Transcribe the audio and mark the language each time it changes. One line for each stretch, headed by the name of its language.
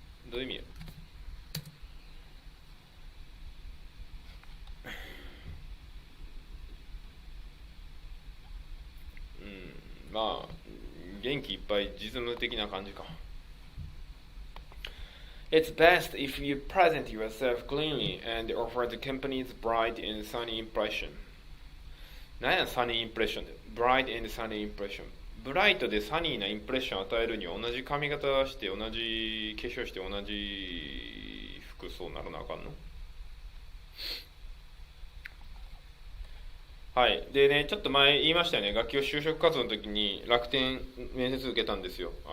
Japanese: どういう意味や。まあ元気いっぱい実務的な感じか。
English: It's best if you present yourself cleanly and offer the company's bright and sunny impression.
Japanese: 何や
English: sunny impression で bright and sunny impression。
Japanese: ブライトでサニーなインプレッションを与えるには同じ髪型して同じ化粧して同じ服装ならなあかんの。はい。でね、ちょっと前言いましたよね。学級就職活動の時に楽天面接受けたんですよ。